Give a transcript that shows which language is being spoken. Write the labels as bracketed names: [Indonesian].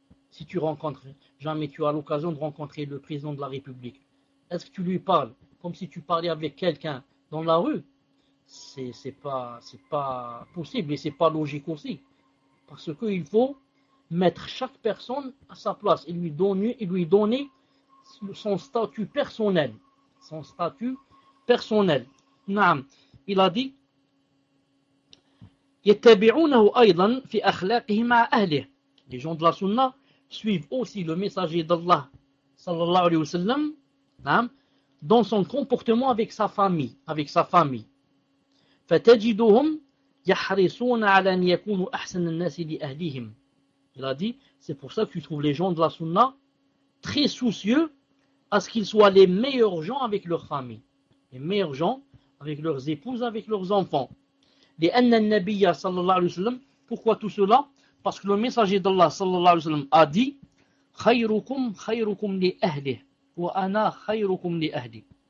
[French] Si tu rencontres, jamais tu as l'occasion de rencontrer le président de la République, est-ce que tu lui parles comme si tu parlais avec quelqu'un dans la rue? C'est pas possible et c'est pas logique aussi. Parce qu'il faut mettre chaque personne à sa place et lui donner son statut personnel. Son statut personnel. Naam. Il a dit, [Arabic] يتبعونه أيضا في أخلاقه مع أهله. [French] Les gens de la Sunna suivent aussi le messager d'Allah, sallallahu alayhi wa sallam, dans son comportement avec sa famille. Avec sa famille. [Arabic] فتجدهم يحرصون على أن يكونوا أحسن الناس لأهلهم. [French] Il a dit, c'est pour ça que tu trouves les gens de la Sunna très soucieux à ce qu'ils soient les meilleurs gens avec leur famille, les meilleurs gens avec leurs épouses, avec leurs enfants. Les annabiyya sallallahu alayhi wa sallam, pourquoi tout cela? Parce que le messager d'Allah sallallahu alayhi wa sallam a dit, [Arabic] khayrukum khayrukum li ahli wa ana khayrukum li ahli.